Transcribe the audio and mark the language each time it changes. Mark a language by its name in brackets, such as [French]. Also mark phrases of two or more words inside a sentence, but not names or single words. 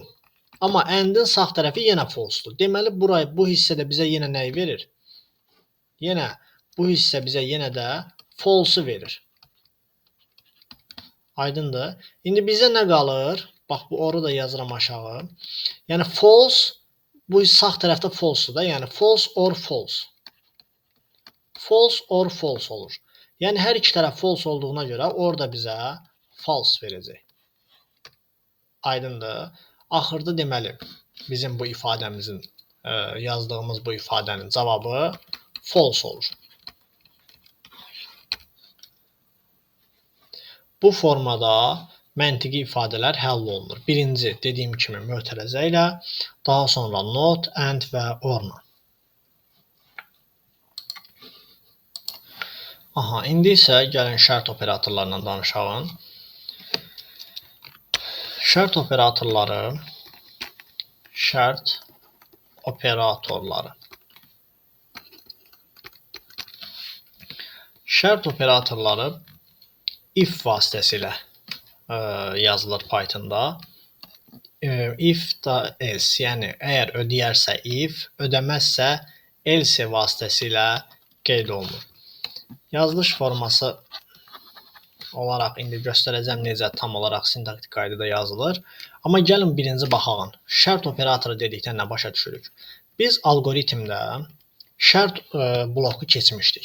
[Azerbaijani] Amma and'in sağ tərəfi yenə false'dur. Deməli, bu hissədə bizə yenə nəyi verir? Yenə bu hissə bizə yenə də false-ı verir. Aydındır. İndi bizə nə qalır? Bax, bu oru da yazıram aşağı. Yəni false, bu sağ tərəfdə false-dur da. Yəni [English] false or false. False or false [Azerbaijani] olur. Yəni hər iki tərəf false olduğuna görə orada bizə false verəcək. Aydındır. Axırda deməli bizim bu ifadəmizin yazdığımız bu ifadənin cavabı false olur. Bu formada məntiqi ifadələr həll olunur. Birinci, dediyim kimi mötərizə ilə, daha sonra not, and və or-la. Aha, indi isə gəlin şərt operatorlarla danışalım. Şərt operatorları if vasitəsilə yazılır Pythonda. If da else, yəni əgər ödəyərsə if, ödəməzsə else vasitəsilə qeyd olunur. Yazılış forması olaraq indi göstərəcəm necə tam olaraq sintaktik qaydada yazılır. Amma gəlin birinci baxaq. Şərt operatoru dedikdə nə başa düşürük? Biz alqoritmdə şərt bloku keçmişdik.